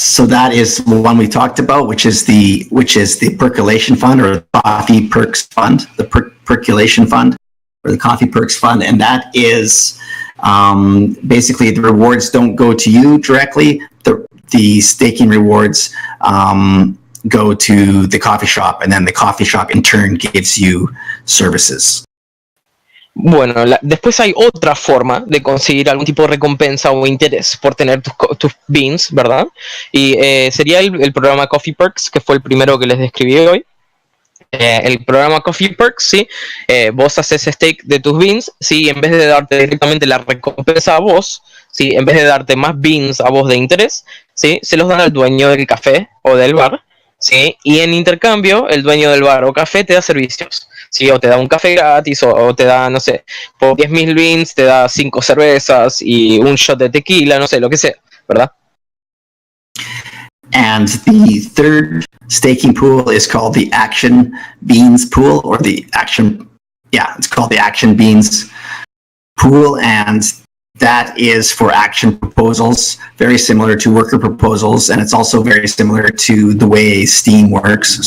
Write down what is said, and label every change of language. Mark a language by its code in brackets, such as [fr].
[en] So that is the one we talked about, which is the percolation fund, or the coffee perks fund, the percolation fund, or the coffee perks fund, and that is basically the rewards don't go to you directly. The staking rewards go to the coffee shop, and then the coffee shop in turn gives you services. [es] Bueno, después hay otra forma de conseguir algún tipo de recompensa o interés por tener tus beans, ¿verdad? Y sería el programa Coffee Perks, que fue el primero que les describí hoy. El programa Coffee Perks, ¿sí? Vos haces stake de tus beans, ¿sí? En vez de darte directamente la recompensa a vos, ¿sí? En vez de darte más beans a vos de interés, ¿sí? Se los dan al dueño del café o del bar, ¿sí? Y en intercambio, el dueño del bar o café te da servicios, ¿sí? O te da un café gratis, o te da, no sé, por 10.000 beans te da 5 cervezas y un shot de tequila, no sé, lo que sea, ¿verdad? [en] And the third staking pool is called the Action Beans pool, or it's called the Action Beans pool, and that is for action proposals, very similar to worker proposals, and it's also very similar to the way Steam works.